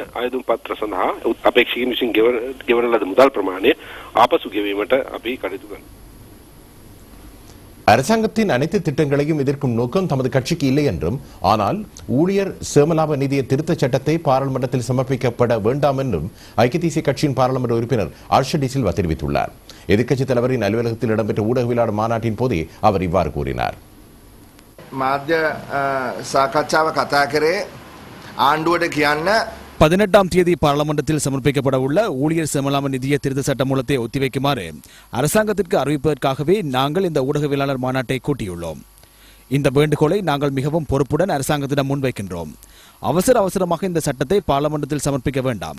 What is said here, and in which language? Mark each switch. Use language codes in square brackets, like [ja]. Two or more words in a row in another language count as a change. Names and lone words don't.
[ta] அரசாங்கத்தின் அனைத்து திட்டங்களையும் எதிர்க்கும் நோக்கம் தமது கட்சிக்கு இல்லை என்றும், ஆனால் ஊழியர் சேமலாப நிதிய திருத்தச் சட்டத்தை பாராளுமன்றத்தில் சமர்ப்பிக்கப்பட வேண்டாம் என்றும் ஐக்கிய தேசிய கட்சியின் பாராளுமன்ற உறுப்பினர் ஆர்ஷடி சில்வா தெரிவித்துள்ளார். எதிர்க்கட்சித் தலைவரின் அலுவலகத்தில் இடம்பெற்ற ஊடகவியலாளர் மாநாட்டின் போதே அவர் இவ்வாறு கூறினார். [si] මාධ්‍ය සාකච්ඡාව කතා කරේ ආණ්ඩුවට කියන්න [ta] 18ஆம் தேதி பாராளுமன்றத்தில் சமர்ப்பிக்கப்பட உள்ள ஊழியர் சேமலாப நிதிய திருத்த சட்ட மூலத்தை ஒத்திவைக்குமாறு அரசாங்கத்திற்கு அறிவிப்பதற்காகவே நாங்கள் இந்த ஊடகவியலாளர் மாநாட்டை கூட்டியுள்ளோம். இந்த வேண்டுகோளை நாங்கள் மிகவும் பொறுப்புடன் அரசாங்கத்திடம் முன்வைக்கின்றோம். அவசரமாக இந்த சட்டத்தை பாராளுமன்றத்தில் சமர்ப்பிக்க வேண்டாம்.